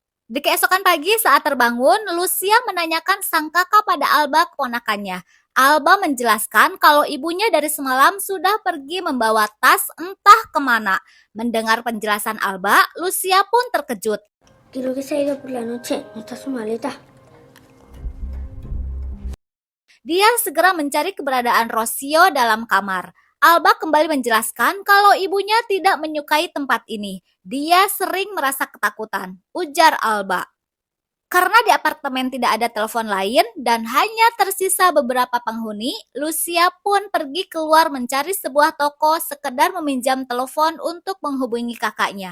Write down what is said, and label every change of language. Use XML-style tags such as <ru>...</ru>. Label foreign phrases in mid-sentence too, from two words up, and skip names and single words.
<id>Di keesokan pagi saat terbangun, Lucia menanyakan sang kakak pada Alba keponakannya. Alba menjelaskan kalau ibunya dari semalam sudah pergi membawa tas entah kemana. Mendengar penjelasan Alba, Lucia pun terkejut.</id> <es>Creo que se ha ido por la noche. ¿No está su maleta?</es> <id>Dia segera mencari keberadaan Rocio dalam kamar. Alba kembali menjelaskan kalau ibunya tidak menyukai tempat ini. Dia sering merasa ketakutan, ujar Alba. Karena di apartemen tidak ada telepon lain dan hanya tersisa beberapa penghuni, Lucia pun pergi keluar mencari sebuah toko sekedar meminjam telepon untuk menghubungi kakaknya.</id>